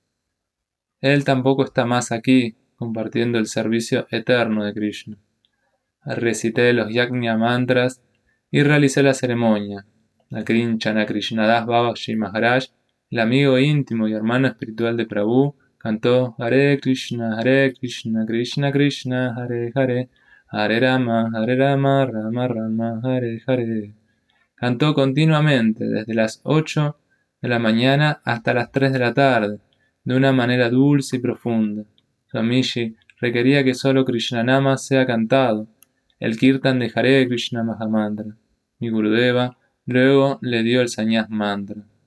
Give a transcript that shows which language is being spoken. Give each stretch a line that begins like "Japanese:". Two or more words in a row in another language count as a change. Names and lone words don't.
Spanish: Él tampoco está más aquí, compartiendo el servicio eterno de Krishna. Recité los yajna mantras y realicé la ceremonia. Akinchana Krishnadas Babaji Maharaj, el amigo íntimo y hermano espiritual de Prabhu, cantó
Sanskrit: हरे कृष्ण, कृष्ण कृष्ण, हरे हरे, हरे राम, राम राम, हरे हरे,
Spanish: Hare Rama, Rama Rama, Hare Hare. Cantó continuamente desde las 8 de la mañana hasta las 3 de la tarde, de una manera dulce y profunda. Swamiji requería que solo Krishnanama sea cantado, el kirtan de Hare Krishna Mahamantra. Mi Gurudeva luego le dio el Sannyas mantra.